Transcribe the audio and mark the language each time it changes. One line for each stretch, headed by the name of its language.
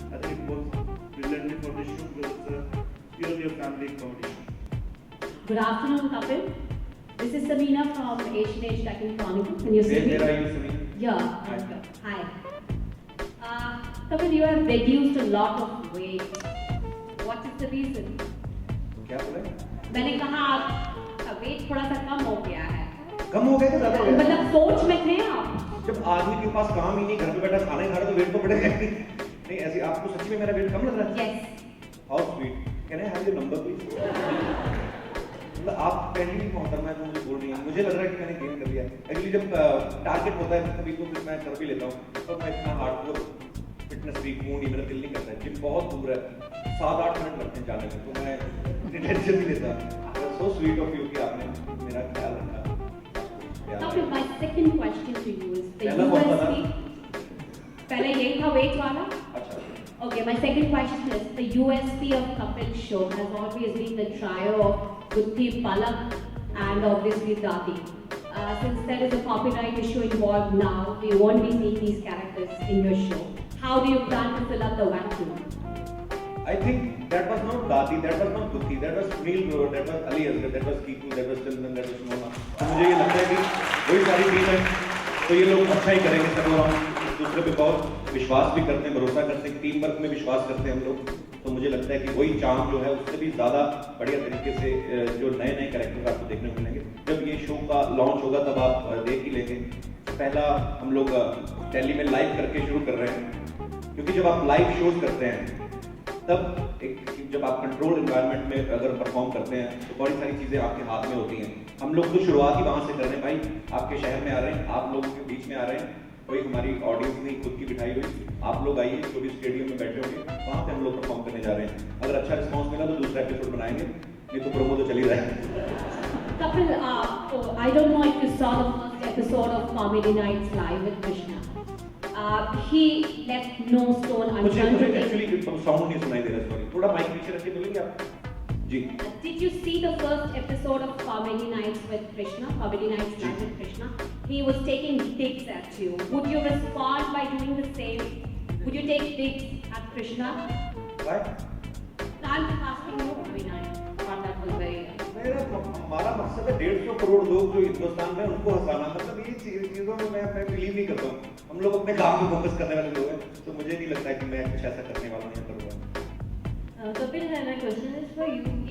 English: I think it works brilliantly for this show because it's purely a family comedy show. Good afternoon, Kapil. This is Sabina from Asian Age Tech and Chronicle. Can you see me? Where are you, Sabina? Yeah. Hi. Kapil, you have reduced a lot of weight. What is the reason?
Hindi: क्या बोला? मैंने कहा आपका wait थोड़ा सा कम हो गया है. कम हो गया कि ज़्यादा हो गया? मतलब सोच में थे आप? जब आदमी के पास काम ही नहीं, घर पे बैठा खाना ही खा रहा तो वेट तो बढ़ेगा ही नहीं. ऐसे आपको सच्ची में मेरा वेट कम लग रहा है?
English: Yes. How sweet. Can I have your number please?
Hindi: मतलब आप पहली मोहतरमा है जो मुझे बोल रही हैं, मुझे लग रहा है कि मैंने गेन कर लिया. एक्चुअली जब टारगेट होता है कभी तो फिर मैं कर भी लेता हूँ, तो मैं इतना हार्डकोर फिटनेस फ्रीक हूँ नहीं, मेरा दिल नहीं करता है. जिम बहुत दूर है, 7-8 मिनट लगते हैं जाने में, तो मैं टेंशन नहीं लेता.
English: So sweet of you
Hindi: कि आपने मेरा ख्याल रखा.
English: Kapil, my second question to you is the USP.
Hindi: पहले यही था वेट वाला.
English: Okay, my second question is the USP of Kapil's show has always been the trio of Gutti, Palak, and obviously Dati. Since there is a copyright issue involved now, we won't be seeing these characters in your show. How do you plan to fill up the vacuum? I think that was not Dadi, that was not Gutti, that was Sunil Grover, that was Ali Asgar, that was Kiku, that was Chandan, that was Mona.
Hindi: तो मुझे ये लगता है कि वही सारी team है, तो ये लोग अच्छा ही करेंगे सब लोग, हम एक दूसरे पे बहुत विश्वास भी करते हैं, भरोसा करते हैं, टीम वर्क में विश्वास करते हैं हम लोग। तो मुझे लगता है कि वही चाम जो है उससे भी ज़्यादा बढ़िया तरीके से जो नए नए कैरेक्टर आपको देखने को मिलेंगे। जब ये शो का लॉन्च होगा तब आप देख ही लेंगे। पहला हम लोग दिल्ली में लाइव करके शुरू कर रहे हैं, क्योंकि जब आप लाइव शोज करते हैं तब जब आप कंट्रोल एनवायरनमेंट में अगर परफॉर्म करते हैं तो बड़ी सारी चीज़ें आपके हाथ में होती हैं। हम लोग तो शुरुआत ही वहाँ से कर रहे हैं भाई, आपके शहर में आ रहे हैं, आप लोगों के बीच में आ रहे हैं, कोई हमारी ऑडियंस नहीं खुद की बिठाई हुई, आप लोग आइए, जो भी स्टेडियम में बैठे होंगे वहाँ पे हम लोग परफॉर्म करने जा रहे हैं। अगर अच्छा रिस्पॉन्स मिला तो दूसरा एपिसोड बनाएंगे, नहीं तो प्रोमो तो चल ही रहा है।
English: Kapil, I don't know if you saw the first episode of Comedy Nights Live with Krishna. He left no stone unturned.
Hindi: मुझे एक्चुअली साउंड नहीं सुनाई दे रहा, सॉरी, थोड़ा माइक पीछे रख के बोलेंगे आप? जी।
English: Did you see the first episode of Comedy Nights with Krishna? Comedy Nights Live with Krishna. He was taking digs at you. Would you respond by doing the same? Would you take digs at Krishna? Why? I'm asking you, I mean, I thought that was very.
Hindi: हमारा मकसद है 150 करोड़ लोग जो हिंदुस्तान में उनको हंसाना, मतलब ये चीज़ों में मैं बिलीव नहीं करता हूँ। हम लोग अपने काम पे फोकस करने वाले लोग हैं, तो मुझे नहीं लगता है कि मैं कुछ ऐसा करने वाला नहीं करूँगा।
English: Kapil, my question is for you.